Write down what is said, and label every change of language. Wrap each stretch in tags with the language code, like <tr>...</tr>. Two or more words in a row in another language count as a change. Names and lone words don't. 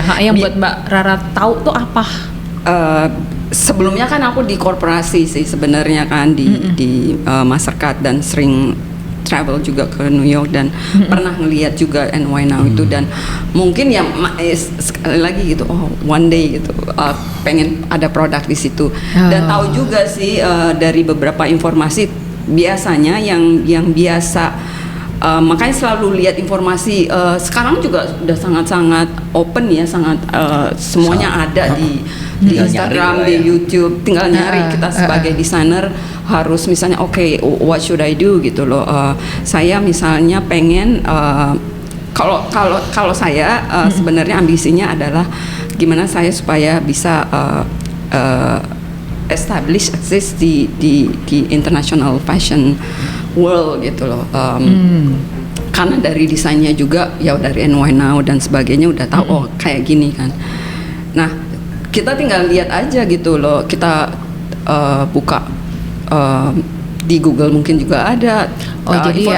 <id>Iya, yang buat Mbak Rara tahu tuh apa? sebelumnya kan aku di korporasi sih sebenarnya kan di Mastercard dan sering travel juga ke New York dan pernah ngelihat juga NY Now itu, dan mungkin ya sekali lagi gitu,</id> <en>one day</en> <id>gitu pengen ada produk di situ. Dan tahu juga sih dari beberapa informasi biasanya yang biasa makanya selalu lihat informasi sekarang juga udah sangat-sangat open ya, sangat semuanya ada di Instagram, di YouTube, tinggal nyari. Kita sebagai desainer harus misalnya</id> <en>what should I do</en> <id>gitu loh. Saya misalnya pengen kalau saya sebenarnya ambisinya adalah gimana saya supaya bisa</id> <en>establish access</en> <id>di</id> <en>international fashion world</en> <id>gitu loh. Karena dari desainnya juga ya dari NY Now dan sebagainya udah tahu kayak gini kan. Nah, kita tinggal lihat aja gitu loh. Kita buka di Google mungkin juga ada jadi</id>